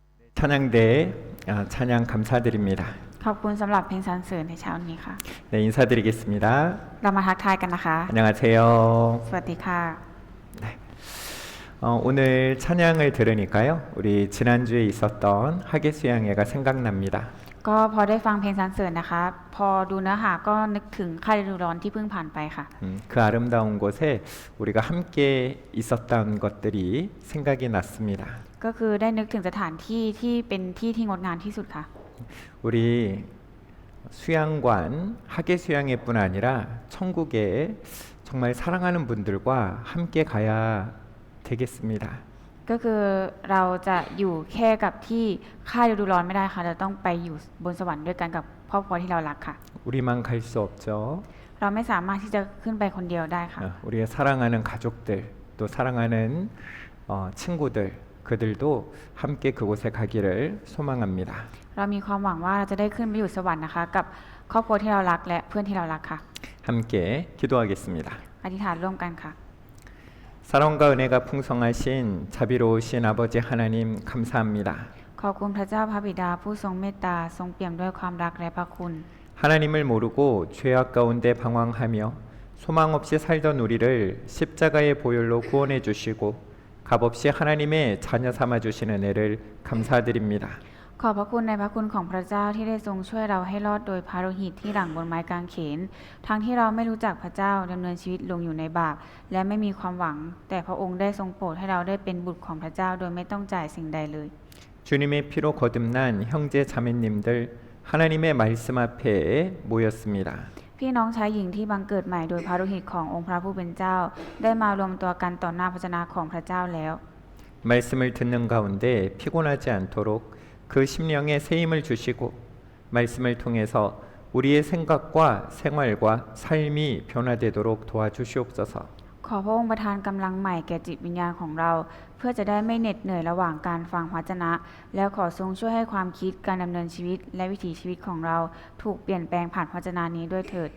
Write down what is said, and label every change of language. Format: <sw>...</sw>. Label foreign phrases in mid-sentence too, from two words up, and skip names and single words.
<ko>찬양대 찬양 감사드립니다.</ko> <th>ขอบคุณสำหรับเพลงสรรเสริญในเช้านี้ค่ะ</th> <ko>네, 인사드리겠습니다.</ko> <th>เรามาทักทายกันนะคะ</th> <ko>안녕하세요.</ko> <th>สวัสดีค่ะ</th> <ko>오늘 찬양을 들으니까요, 우리 지난주에 있었던 하계수양회가 생각납니다.</ko> <th>ก็พอได้ฟังเพลงสรรเสริญนะคะ พอดูเนื้อหาก็นึกถึงค่ายฤดูร้อนที่เพิ่งผ่านไปค่ะ</th> <ko>그 아름다운 곳에 우리가 함께 있었던 것들이 생각이 났습니다.</ko> <th>ก็คือได้นึกถึงสถานที่ที่เป็นที่ที่งดงามที่สุดค่ะ</th> <ko>우리 수양관, 하계수양회뿐 아니라 천국에 정말 사랑하는 분들과 함께 가야 되겠습니다.</ko> <th>ก็คือเราจะอยู่แค่กับที่ค่ายฤดูร้อนไม่ได้ค่ะเราต้องไปอยู่บนสวรรค์ด้วยกันกับครอบครัวที่เรารักค่ะ</th> <ko>우리만 갈 수 없죠.</ko> <th>เราไม่สามารถที่จะขึ้นไปคนเดียวได้ค่ะ</th> <ko>우리의 사랑하는 가족들, 또 사랑하는 친구들, 그들도 함께 그곳에 가기를 소망합니다.</ko> <th>เรามีความหวังว่าเราจะได้ขึ้นไปอยู่สวรรค์นะคะกับครอบครัวที่เรารักและเพื่อนที่เรารักค่ะ</th> <ko>함께 기도하겠습니다.</ko> <th>อธิษฐานร่วมกันค่ะ</th> <ko>사랑과 은혜가 풍성하신 자비로우신 아버지 하나님 감사합니다.</ko> <th>ขอบคุณพระเจ้าพระบิดาผู้ทรงเมตตาทรงเปี่ยมด้วยความรักและพระคุณ</th> <ko>하나님을 모르고 죄악 가운데 방황하며 소망 없이 살던 우리를 십자가의 보혈로 구원해 주시고 값없이 하나님의 자녀 삼아 주신 은혜를 감사드립니다.</ko> <th>ขอบพระคุณในพระคุณของพระเจ้าที่ได้ทรงช่วยเราให้รอดโดยพระโลหิตที่หลั่งบนไม้กางเขนทั้งที่เราไม่รู้จักพระเจ้าดำเนินชีวิตลงอยู่ในบาปและไม่มีความหวังแต่พระองค์ได้ทรงโปรดให้เราได้เป็นบุตรของพระเจ้าโดยไม่ต้องจ่ายสิ่งใดเลย</th> <ko>주님의 피로 거듭난 형제 자매님들 하나님의 말씀 앞에 모였습니다.</ko> <th>พี่น้องชายหญิงที่บังเกิดใหม่โดยพระโลหิตขององค์พระผู้เป็นเจ้าได้มารวมตัวกันต่อหน้าพระชนะของพระเจ้าแล้ว</th> <ko>말씀을 듣는 가운데 피곤하지 않도록 그 심령에 새 힘을 주시고 말씀을 통해서 우리의 생각과 생활과 삶이 변화되도록 도와주시옵소서.</ko> <th>ขอพระองค์ประทานกำลังใหม่แก่จิตวิญญาณของเรา เพื่อจะได้ไม่เหน็ดเหนื่อยระหว่างการฟังพระวจนะ แล้วขอทรงช่วยให้ความคิดการดำเนินชีวิตและวิถีชีวิตของเราถูกเปลี่ยนแปลงผ่านพระวจนะนี้ด้วยเถิด</th>